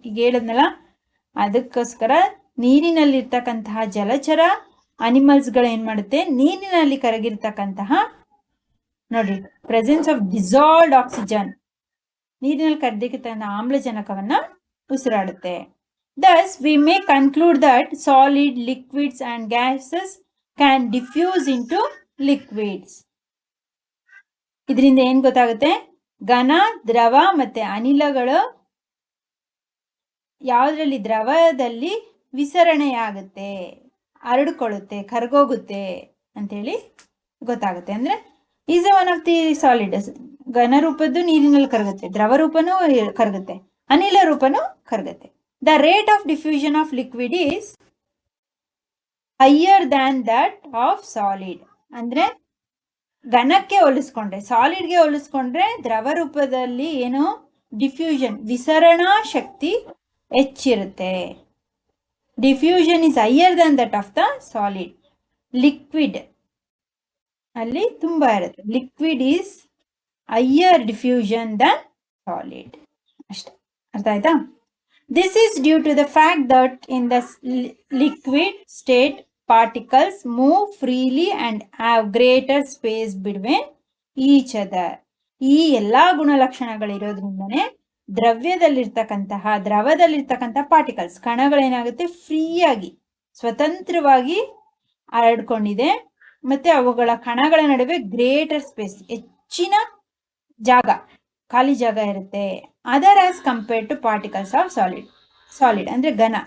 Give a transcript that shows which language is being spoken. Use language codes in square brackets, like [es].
[kn] ಈಗ ಹೇಳಿದ್ನಲ್ಲ, ಅದಕ್ಕೋಸ್ಕರ ನೀರಿನಲ್ಲಿರ್ತಕ್ಕಂತಹ ಜಲಚರ ಅನಿಮಲ್ಸ್ಗಳು ಏನ್ ಮಾಡುತ್ತೆ? ನೀರಿನಲ್ಲಿ ಕರಗಿರ್ತಕ್ಕಂತಹ ನೋಡಿ [en] presence of dissolved oxygen, [kn] ನೀರಿನಲ್ಲಿ ಕರಗಿರ್ತಕ್ಕಂತಹ ಆಮ್ಲಜನಕವನ್ನ ಉಸಿರಾಡುತ್ತೆ. [en] Thus, we may conclude that solid, liquids and gases can diffuse into liquids. [kn] ಇದರಿಂದ ಏನ್ ಗೊತ್ತಾಗುತ್ತೆ? ಘನ, ದ್ರವ ಮತ್ತೆ ಅನಿಲಗಳು ಯಾವುದ್ರಲ್ಲಿ? ದ್ರವದಲ್ಲಿ ವಿಸರಣೆಯಾಗುತ್ತೆ, ಹರಡ್ಕೊಳ್ಳುತ್ತೆ, ಕರಗೋಗುತ್ತೆ ಅಂತೇಳಿ ಗೊತ್ತಾಗುತ್ತೆ. ಅಂದ್ರೆ [en] Is one of the solid. [kn] ಘನ ರೂಪದ್ದು ನೀರಿನಲ್ಲಿ ಕರಗುತ್ತೆ, ದ್ರವ ರೂಪನೂ ಕರಗುತ್ತೆ, ಅನಿಲ ರೂಪನೂ ಕರಗುತ್ತೆ. [en] The rate of diffusion of liquid is higher than that of solid. [kn] ಅಂದ್ರೆ ಘನಕ್ಕೆ ಹೋಲಿಸ್ಕೊಂಡ್ರೆ, ಸಾಲಿಡ್ಗೆ ಹೋಲಿಸ್ಕೊಂಡ್ರೆ ದ್ರವ ರೂಪದಲ್ಲಿ ಏನು diffusion, ವಿಸರಣಾ Shakti ಹೆಚ್ಚಿರುತ್ತೆ. [en] Diffusion is higher than that of the solid. [kn] Liquid ಅಲ್ಲಿ ತುಂಬಾ ಇರುತ್ತೆ. [en] Liquid is higher diffusion than solid. [kn] ಅಷ್ಟೇ. ಅರ್ಥ ಆಯ್ತಾ? [en] This is due to the fact that in the liquid state particles move freely and have greater space between each other. [kn] ಈ ಎಲ್ಲಾ ಗುಣಲಕ್ಷಣಗಳಿರೋದ್ರಿಂದನೇ ದ್ರವ್ಯದಲ್ಲಿರ್ತಕ್ಕಂತಹ ದ್ರವದಲ್ಲಿರ್ತಕ್ಕಂತಹ particles ಕಣಗಳೇನಾಗುತ್ತೆ ಫ್ರೀಯಾಗಿ ಸ್ವತಂತ್ರವಾಗಿ ಹರಡ್ಕೊಂಡಿದೆ. ಮತ್ತೆ ಅವುಗಳ ಕಣಗಳ ನಡುವೆ [en] greater space [kn] ಹೆಚ್ಚಿನ ಜಾಗ ಖಾಲಿ ಜಾಗ ಇರುತ್ತೆ. [en] other as compared to particles of solid [kn] ಅಂದ್ರೆ ಘನ.